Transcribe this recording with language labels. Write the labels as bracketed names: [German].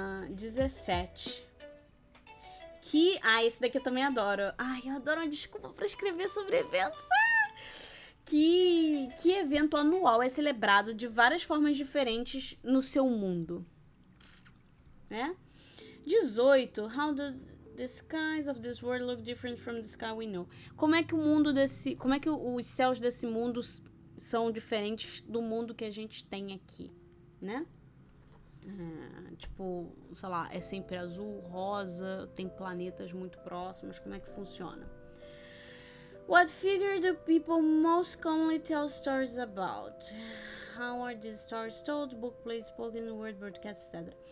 [Portuguese] 17. Esse daqui eu também adoro. Ai, eu adoro uma desculpa pra escrever sobre eventos. Que evento anual é celebrado de várias formas diferentes no seu mundo? Né? 18. [English] How do the skies of this world look different from the sky we know? [Portuguese] Como é que os céus desse mundo são diferentes do mundo que a gente tem aqui, né? Tipo, sei lá, é sempre azul, rosa, tem planetas muito próximos, como é que funciona? [English] What figure do people most commonly tell stories about? How are these stories told? Book, play, spoken word, broadcast, etc.